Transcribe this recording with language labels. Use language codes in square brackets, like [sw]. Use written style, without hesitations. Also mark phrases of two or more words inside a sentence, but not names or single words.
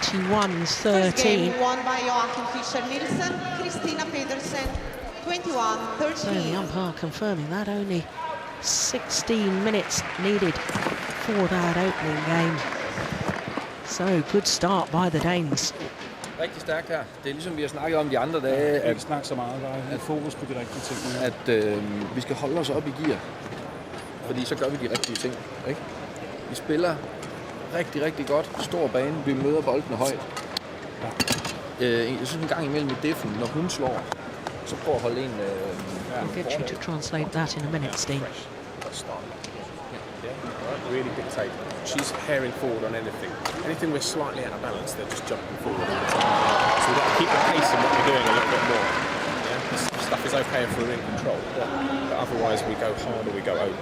[en] 21-13. won by Joachim Fischer Nielsen, Christinna Pedersen, 21-13. So the umpire confirming that only 16 minutes needed for that opening game. So good start by the Danes. [da] Rigtig stærkt her. Det er ligesom vi har snakket om de andre dage, Jeg kan snakke så meget, der er fokus på de rigtige ting. at vi skal holde os op i gear. Fordi så gør vi de rigtige ting. Ikke? Vi spiller rigtig, rigtig godt. Stor bane. Vi møder boldene højt. Jeg synes en gang imellem i defen, når hun slår, så prøv at holde en... [en] I'll get you to translate that in a minute, Steve. Really dictate. She's herring forward on anything. Anything we're slightly out of balance, they're just jumping forward all the time. So we've got to keep the pace in what we're doing a little bit more. Yeah? This stuff is okay if we're in control, but otherwise we go hard or we go over.